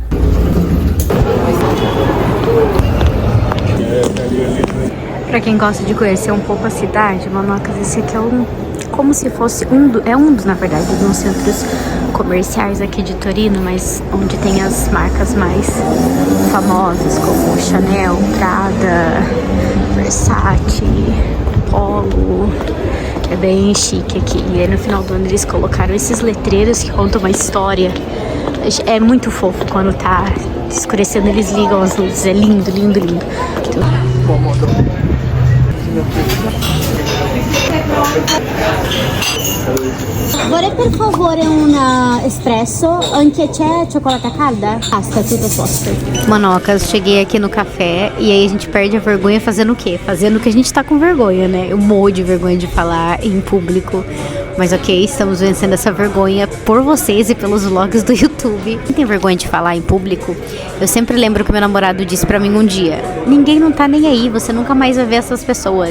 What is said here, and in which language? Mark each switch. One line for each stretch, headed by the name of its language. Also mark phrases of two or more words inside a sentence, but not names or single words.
Portuguese: Pra quem gosta de conhecer um pouco a cidade, Manocas, esse aqui é como se fosse na verdade, dos centros comerciais aqui de Torino, mas onde tem as marcas mais famosas, como Chanel, Prada, Versace, Polo. É bem chique aqui. E aí no final do ano eles colocaram esses letreiros que contam uma história. É muito fofo quando tá escurecendo, eles ligam as luzes. É lindo, lindo, lindo.
Italian: Vorrei per favore un espresso, anche c'è cioccolata calda? Basta, tutto a posto.
Portuguese: Manocas, cheguei aqui no café e aí a gente perde a vergonha fazendo o quê? Fazendo o que a gente tá com vergonha, né? Eu morro de vergonha de falar em público. Mas ok, estamos vencendo essa vergonha por vocês e pelos vlogs do YouTube. Quem tem vergonha de falar em público? Eu sempre lembro que meu namorado disse pra mim um dia: ninguém não tá nem aí, você nunca mais vai ver essas pessoas.